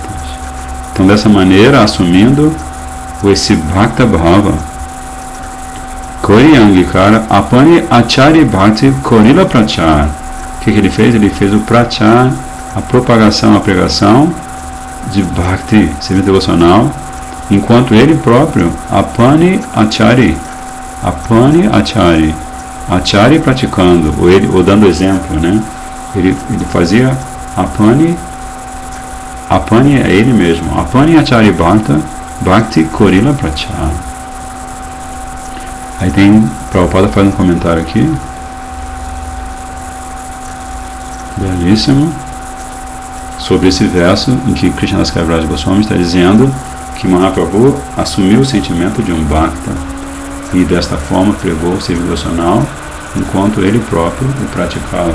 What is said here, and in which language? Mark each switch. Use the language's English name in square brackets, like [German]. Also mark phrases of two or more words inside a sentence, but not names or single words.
[Portuguese] Então, dessa maneira, assumindo esse [Bangla] ভক্ত ভাব, করি অঙ্গীকার আপনি আচরি ভক্তি করিলা প্রচার. [Portuguese] O que ele fez? Ele fez o Prachar, a propagação, a pregação de Bhakti, serviço devocional, enquanto ele próprio, [Bangla] আপনি আচরি, আচরি [Portuguese] praticando, ou dando exemplo, né? Ele fazia apani é ele mesmo, [Bangla] আপনি আচরি ভক্তি করিলা প্রচার. [Portuguese] Aí tem, Prabhupada faz um comentário aqui, belíssimo, sobre esse verso em que Krishnadas Kaviraj Goswami está dizendo que Mahaprabhu assumiu o sentimento de um bhakta e desta forma pregou o serviço devocional enquanto ele próprio o praticava.